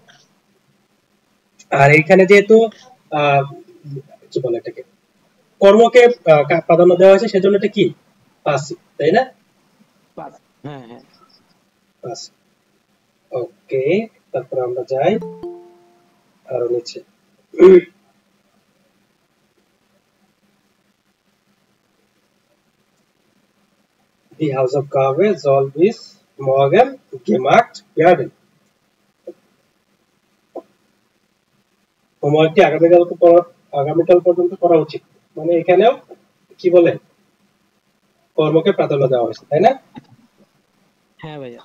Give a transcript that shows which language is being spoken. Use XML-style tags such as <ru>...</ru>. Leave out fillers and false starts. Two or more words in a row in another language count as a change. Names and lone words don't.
<bn>আর এখানে যেহেতু কি বলে এটাকে, কর্মকে প্রাধান্য দেওয়া হয়েছে, সেজন্য এটা কি পাসিভ, তাই না? পাঁচ, হ্যাঁ হ্যাঁ। পাসিভ। ওকে, তারপর আমরা যাই আরো নিচে।</bn> <de>Die Hausaufgabe soll bis morgen gemacht werden.</de> <bn>হোমওয়ার্কটি আগামীকাল পর্যন্ত করা উচিত, মানে এখানেও কি বলে, কর্মকে প্রাধান্য দেওয়া হয়েছে, তাই না? হ্যাঁ ভাইয়া।</bn>